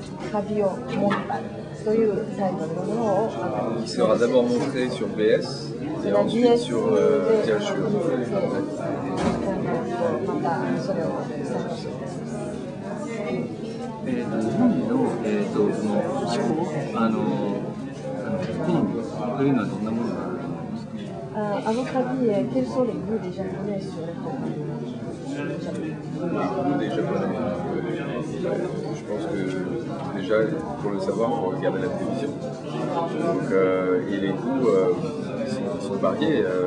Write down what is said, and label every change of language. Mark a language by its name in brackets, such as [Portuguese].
[Japanese] Fabio Montale というタイトルのものを [French] qui sera d'abord montré sur BS et ensuite sur THU. [Japanese] またそれをスタートしています。日本のその気候、好みというのはどんなものがあるんですか？ [French] À votre avis, quels sont les goûts des Japonais sur le Japon? Les goûts des Japonais. Je pense que déjà, pour le savoir, il faut regarder la télévision. Donc, et les goûts sont variés.